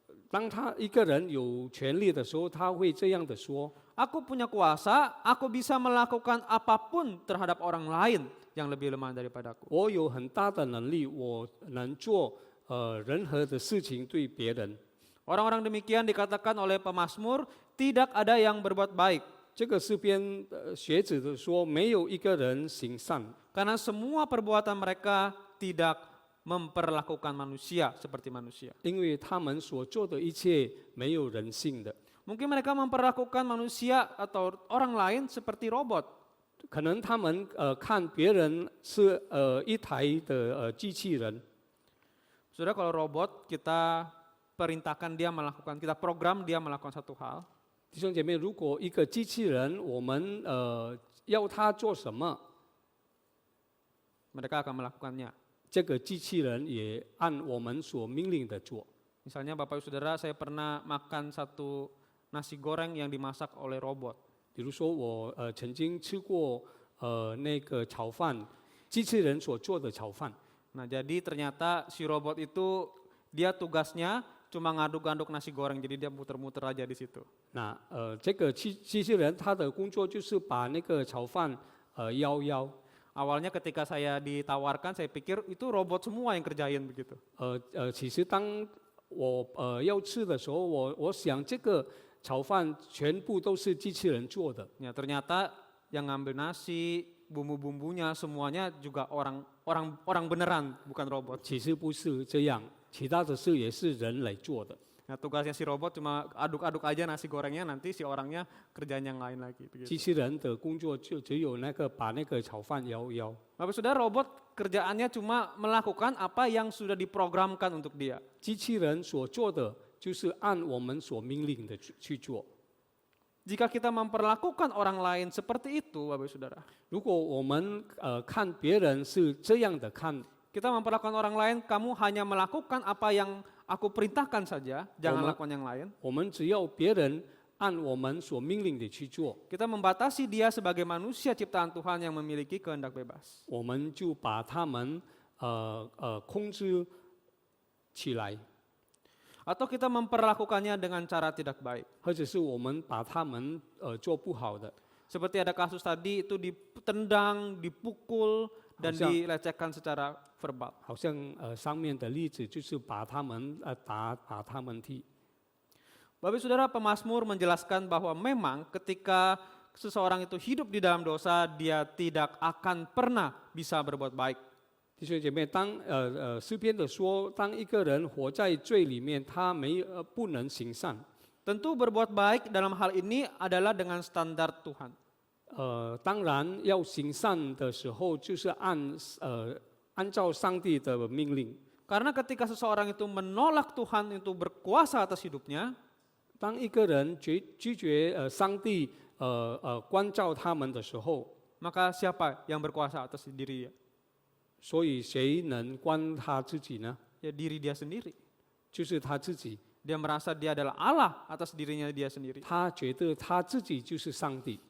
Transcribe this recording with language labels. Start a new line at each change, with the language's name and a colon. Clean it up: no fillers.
Chinese: 当他一个人有权利的时候，他会这样的说：
Indonesian: Aku punya kuasa, aku bisa melakukan apapun terhadap orang lain yang lebih lemah daripadaku.
Chinese: 我有很大的能力，我能做任何的事情对别人。
Indonesian: Orang-orang demikian dikatakan oleh pemazmur, tidak ada yang berbuat baik.
Chinese: 这个诗篇学者的说，没有一个人行善，
Indonesian: Karena semua perbuatan mereka tidak memperlakukan manusia seperti manusia.
Chinese: 因为他们所做的一切没有人性的。
Indonesian: Mungkin mereka memperlakukan manusia atau orang lain seperti robot.
Chinese: 可能他们看别人是一台的机器人。
Indonesian: Saudara, kalau robot kita perintahkan dia melakukan, kita program dia melakukan satu hal.
Chinese: 弟兄姐妹，如果一个机器人，我们要它做什么，
Indonesian: mereka akan melakukannya.
Chinese: 这个机器人也按我们所命令的做。
Indonesian: Misalnya Bapak Ibu Saudara, saya pernah makan satu nasi goreng yang dimasak oleh robot.
Chinese: 比如说我曾经吃过那个炒饭，机器人所做的炒饭。
Indonesian: Nah, jadi ternyata si robot itu dia tugasnya cuma ngaduk-ngaduk nasi goreng, jadi dia muter-muter aja di situ.
Chinese: 那这个机器人它的工作就是把那个炒饭摇摇。
Indonesian: Awalnya ketika saya ditawarkan, saya pikir itu robot semua yang kerjain begitu.
Chinese: 其实当我要吃的时候，我想这个炒饭全部都是机器人做的。
Indonesian: Ya, ternyata yang ngambil nasi, bumbu-bumbunya semuanya juga orang beneran, bukan robot.
Chinese: 其实不是这样，其他的事也是人来做的。
Indonesian: Nah, tugasnya si robot cuma aduk-aduk aja nasi gorengnya, nanti si orangnya kerjaan yang lain lagi.
Chinese: 机
Indonesian: Begitu.
Chinese: 器人的工作就只有那个把那个炒饭摇摇。
Indonesian: Bapak Saudara, robot kerjaannya cuma melakukan apa yang sudah diprogramkan untuk dia.
Chinese: 机器人所做的就是按我们所命令的去做。
Indonesian: Jika kita memperlakukan orang lain seperti itu, Bapak Saudara,
Chinese: 如果我们看别人是这样的看，
Indonesian: kita memperlakukan orang lain, kamu hanya melakukan apa yang aku perintahkan saja, jangan lakukan yang lain.
Chinese: 我们只要别人按我们所命令的去做，
Indonesian: Kita membatasi dia sebagai manusia ciptaan Tuhan yang memiliki kehendak bebas.
Chinese: 我们就把他们控制起来，
Indonesian: Atau kita memperlakukannya dengan cara tidak baik.
Chinese: 或者是我们把他们做不好的。
Indonesian: Seperti ada kasus tadi itu ditendang, dipukul, dan Harusnya- dilecehkan secara verbal.
Chinese: 好像上面的例子就是把他们把他们踢。
Indonesian: Bapak Saudara, pemazmur menjelaskan bahwa memang ketika seseorang itu hidup di dalam dosa, dia tidak akan pernah bisa berbuat baik.
Chinese: 弟兄姐妹，当诗篇的说，当一个人活在罪里面，他不能行善。
Indonesian: Tentu berbuat baik dalam hal ini adalah dengan standar Tuhan.
Chinese: 当然要行善的时候，就是按照上帝的命令。
Indonesian: Karena ketika seseorang itu menolak Tuhan itu berkuasa atas hidupnya,
Chinese: 当一个人拒绝上帝关照他们的时候，
Indonesian: maka siapa yang berkuasa atas diri dia?
Chinese: 所以谁能关他自己呢？
Indonesian: Ya diri dia sendiri.
Chinese: 就是他自己。
Indonesian: Dia merasa dia adalah Allah atas dirinya dia sendiri.
Chinese: 他觉得他自己就是上帝，